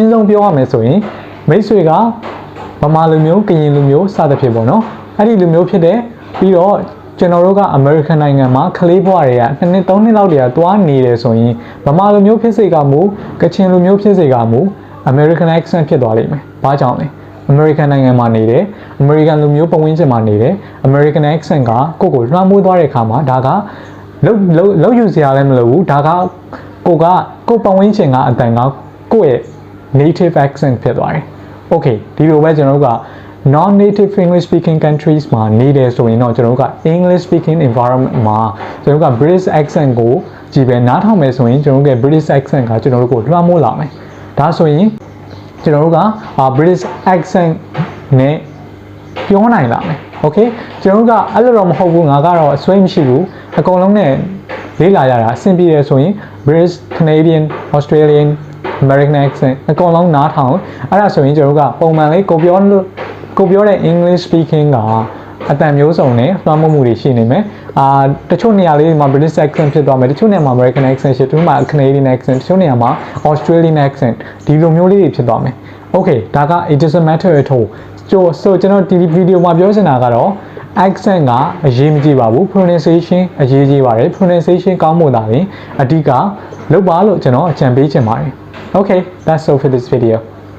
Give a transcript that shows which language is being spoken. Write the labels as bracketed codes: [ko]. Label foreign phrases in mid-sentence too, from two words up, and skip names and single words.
[my] င်းဆုံးပြောရမယ်ဆိုရင်မိတ်ဆွေကဗမာလူမျိုးကရင်လူမျိုးစသဖြင့်ပေါ့နော်အဲ့ဒီလူမျိုးဖြစ်တဲ့ပြီးတော့ကျွန်တော်တို့က American နိုင်ငံမှာကလေးဘွားတွေက2နှစ်3နှစ်လောက်တည်းကသွားနေတယ်ဆိုရင်ဗမာလူမျိုးဖြစ်စေကမူကချင်လူမျိုးဖြစ်စေကမူ [en] American accent [my] ဖြစ်သွားလိမ့်မယ်။ဘာကြောင့်လဲ။ American နိုင်ငံမှာနေတယ် American လူမျိုးပတ်ဝန်းကျင်မှာနေတယ် [en] American accent [my] ကကိုယ့်ကိုလွှမ်းမိုးသွားတဲ့အခါမှာဒါကလောက်ယူစရာလည်းမလိုဘူးဒါကကိုပတ်ဝန်းကျင်ကအတန်ကကိုယ့်ရဲ့ [en] native accent [my] ဖြစ်သွားတယ်။ Okay ဒီလိုပဲကျွန်တော်တို့က [en] non-native English speaking countries [my] မှာနေတယ်ဆိုရင်တော့ ကျွန်တော်တို့က [en] English speaking environment [my] မှာကျွန်တော်တို့က [en] British accent [my] ကိုကြည်ပဲနားထောင်မယ်ဆိုရင်ကျွန်တော်တို့က [en] British accent [my] ကကျွန်တော်တို့ကိုလွှမ်းမိုးလာမယ်။ဒါဆိုရင်ကျွန်တော်တို့က [en] British accent [my] နဲ့ပြောနိုင်လာမယ် ။ Okay ကျွန်တော်တို့ကအဲ့လိုတော့မဟုတ်ဘူးငါကတော့အစွဲမရှိဘူးအကုန်လုံးနဲ့လေ့လာရတာအဆင်ပြေတယ်ဆိုရင် [en] British Canadian Australian American accent [my] အ ကုန်လုံးနားထောင်အဲ့ဒါဆိုရင်ကျွန်တော်တို့ကပုံမှန်လေးကိုပြောတဲ့ [en] English speaking [my] ကအတန်မျိုးစုံနဲ့လွှ မ်းမိုးမှုတွေရှိနေမယ်တချို့နေရာလေးမှာ [en] British accent [my] ဖြစ်သွားမယ်တချို့နေရာမှာ [en] American accent [my] ဖြစ်သွားမှာ [en] Canadian accent [my] တချို့နေရာမှာ [en] Australian accent [my] ဒီလိုမျိုးလေးတွေဖြစ်သွားမယ် Okay ဒါက [en] it doesn't matter at all so [my] ကျွန်တော်ဒီဗီဒီယိုမှာပြောချင်တာကတော့ accent ကအရေးမကြီးပါဘူး pronunciation အရေးကြီးပါတယ် pronunciation ကောင်းဖို့ဒါလေအဓိကလုပ်ပါလို့ကျွန်တော်အကြံပေးချင်ပါတယ် [en] Okay, that's all for this video.